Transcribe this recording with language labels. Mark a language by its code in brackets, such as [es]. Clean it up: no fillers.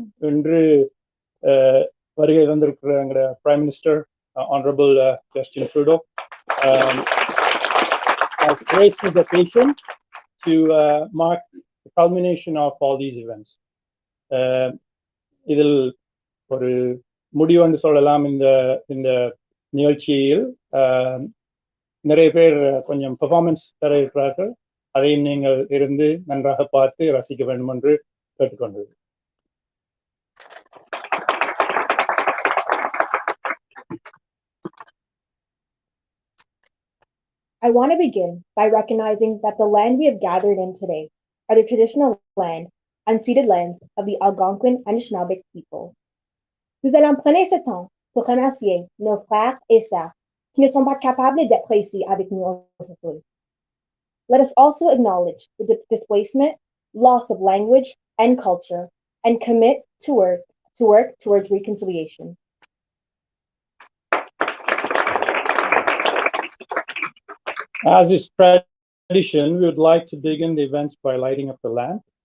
[ta] இன்று வருகை வந்திருக்கிற எங்களோட prime minister [en] honorable Justin Trudeau has graced this occasion to mark the culmination of all these events. [ta] இதில் ஒரு முடிவு என்று சொல்லலாம். இந்த நிகழ்ச்சியில் நிறைய பேர் கொஞ்சம் பெர்ஃபார்மன்ஸ் தர இருக்கிறார்கள். அதையும் நீங்கள் இருந்து நன்றாக பார்த்து ரசிக்க வேண்டும் என்று கேட்டுக்கொண்டது. [en] I want to begin by recognizing that the land we have gathered in today are the traditional land, unceded lands of the Algonquin and Anishinaabe people. [fr] Nous allons prendre ce temps pour remercier nos frères et sœurs qui ne sont pas capables d'être ici avec nous aujourd'hui. [en] Let us also acknowledge the displacement, loss of language and culture, and commit to work towards reconciliation. As is tradition, we would like to begin the events by lighting up the lamp.